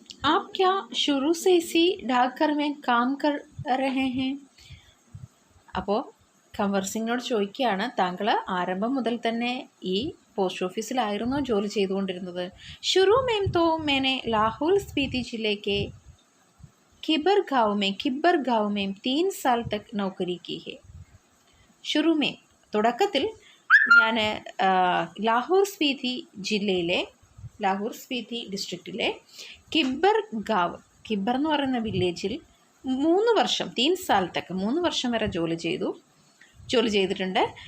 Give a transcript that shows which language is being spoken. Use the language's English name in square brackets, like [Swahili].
[Hindi] आप क्या शुरू से इसी डाकघर में काम कर रहे हैं? [Malayalam] അപ്പോൾ കംവർ സിംഗിനോട് ചോദിക്കുകയാണ്, താങ്കൾ ആരംഭം മുതൽ തന്നെ ഈ പോസ്റ്റ് ഓഫീസിലായിരുന്നോ ജോലി ചെയ്തുകൊണ്ടിരുന്നത്? [Hindi] शुरू में तो मैंने लाहौल स्पीति जिले के किबर गाँव में 3 साल तक नौकरी की है. शुरू में, [Malayalam] തുടക്കത്തിൽ ഞാൻ ലാഹോർ സ്പീതി ഡിസ്ട്രിക്റ്റിലെ കിബ്ബർ എന്ന് പറയുന്ന വില്ലേജിൽ 3 വർഷം [Hindi] 3 साल तक [Malayalam] 3 വർഷം വരെ ജോലി ചെയ്തിട്ടുണ്ട്.